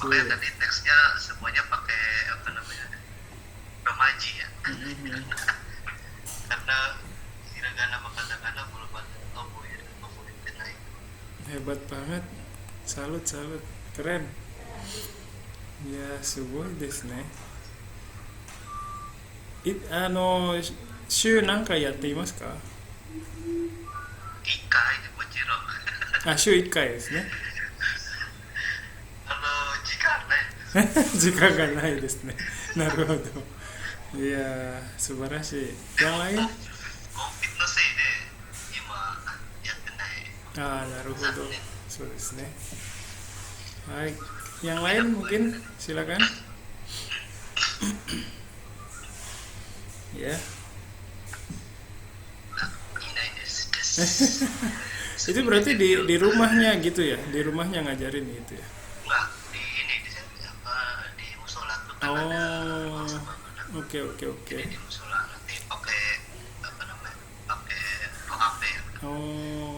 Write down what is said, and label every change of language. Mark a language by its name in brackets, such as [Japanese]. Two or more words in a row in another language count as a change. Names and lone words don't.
[Indonesian] Makanya tadi teksnya semuanya pakai apa namanya romaji ya. Karena hiragana sama katakana belum ada oboe naik. Hebat banget. Salut, keren. Ya, [Japanese] すごいですね. 週何回やっていますか? 1回でもちろん週1回ですね。時間ないです時間がないですね。なるほど。いやー、素晴らしい。 [Indonesian] Yang lain? [Japanese] コンピのせいで今やってない。なるほど。そうですね。はい。 [Indonesian] Yang lain mungkin silakan. Ya. [Japanese] いないです。 [Indonesian] Itu berarti di rumahnya gitu ya? Di rumahnya ngajarin gitu ya? Enggak, di musola tuh kan ada sama anak. Oke. Jadi di musola nanti pakai apa namanya? Pakai OHP. Oh.